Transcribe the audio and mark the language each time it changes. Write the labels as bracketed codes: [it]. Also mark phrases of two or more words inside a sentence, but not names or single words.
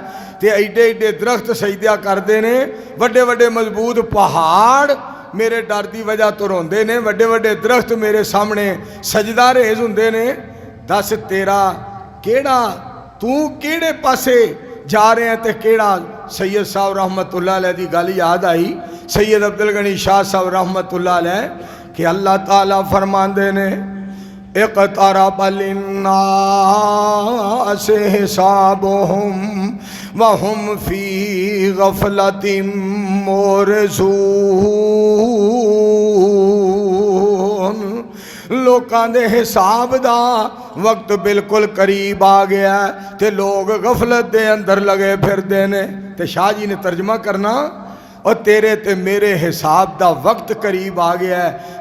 [pa] تے ایڈے ایڈے درخت سجدہ کرتے نے، وڈے وڈے مضبوط پہاڑ میرے ڈر کی وجہ توں روندے نے، وڈے وڈے درخت میرے سامنے سجدہ ریز ہندے نے. دس تیرا کیہڑا، تو کیہڑے پاسے جا رہے ہیں تے کیہڑا? سید صاحب رحمۃ اللہ علیہ دی گل یاد آئی، سید عبد الغنی شاہ صاحب رحمۃ اللہ علیہ کہ اللہ تعالیٰ فرماندے نے اقترب [ar] للناس حسابهم وهم في غفلة معرضون [pa] لوکاں دے حساب دا وقت بالکل قریب آ گیا ہے تے لوک غفلت دے اندر لگے پھردے نے. تے شاہ جی نے ترجمہ کرنا، اور تیرے تے میرے حساب دا وقت قریب آ گیا ہے.